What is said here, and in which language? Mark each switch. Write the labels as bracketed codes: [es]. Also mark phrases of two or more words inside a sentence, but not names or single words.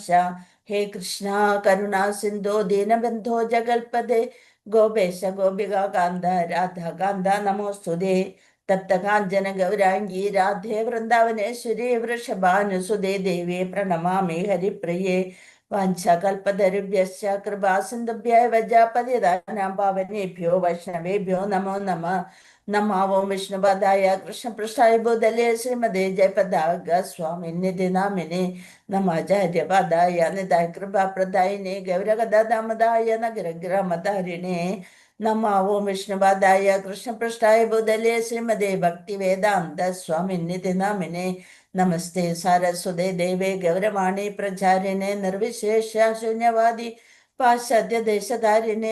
[sa] ഹേ കൃഷ്ണ കരുണാ സിന്ധോ ദീനബന്ധോ ജഗൽപദേ ഗോപേശ ഗോപിക കാന്ത രാധാകാന്ത നമോസ്തുതേ. തപ്തകാഞ്ചന ഗൗരാംഗീ രാധേ വൃന്ദാവനേശ്വരി വൃഷഭാനുസുതേ ദേവി പ്രണമാമി ഹരിപ്രിയേ. വാഞ്ചകൽപതരുഭ്യശ്ച കൃപാസിന്ധുഭ്യഃ പതിതാനാം പാവനേഭ്യോ വൈഷ്ണവേഭ്യോ നമോ നമഃ. നമാവോ വിഷ്ണുപദായ കൃഷ്ണപൃഷ്ഠായ ഭൂതലേ ശ്രീമതേ ജയപതാക സ്വാമിനിധി നാമിനെ നമാചാര്യപദായ നിതായ കൃപാപ്രദായിനെ ഗൗരഗദാമദായ നഗരഗ്രാമധാരിണേ. നമാവോ വിഷ്ണുപാദായ കൃഷ്ണപൃഷ്ഠായ ഭൂതലേ ശ്രീമതേ ഭക്തിവേദാന്ത സ്വാമിനിധി നാമിനെ നമസ്തേ സാരസ്വതേ ദേവേ ഗൗരവാണി പ്രചാരിണേ നിർവിശേഷ ശൂന്യവാദി പാശ്ചാത്യദേശധാരിണേ.